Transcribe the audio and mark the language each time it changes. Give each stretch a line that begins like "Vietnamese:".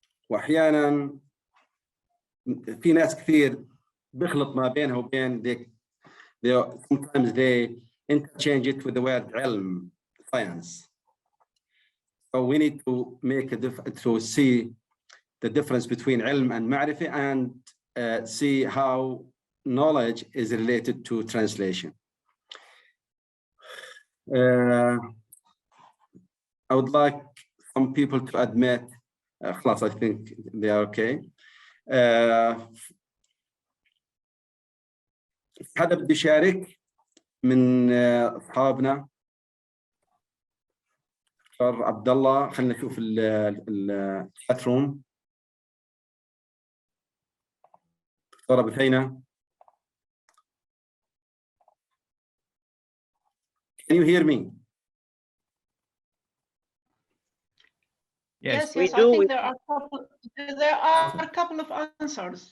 Arabic: وأحيانا في ناس كثير بيخلط ما بينها وبين
English: sometimes they interchange it with the word علم, science. So we need to make to see the difference between علم and معرفة and see how knowledge is related to translation. I would like some people to admit, خلاص I think they are okay.
Arabic: حدا بده يشارك من أصحابنا؟ عبد الله، خلينا نشوف الشات روم.
English: دكتورة بثينة، can you hear me? Yes, we yes, I do. think there are a couple of answers.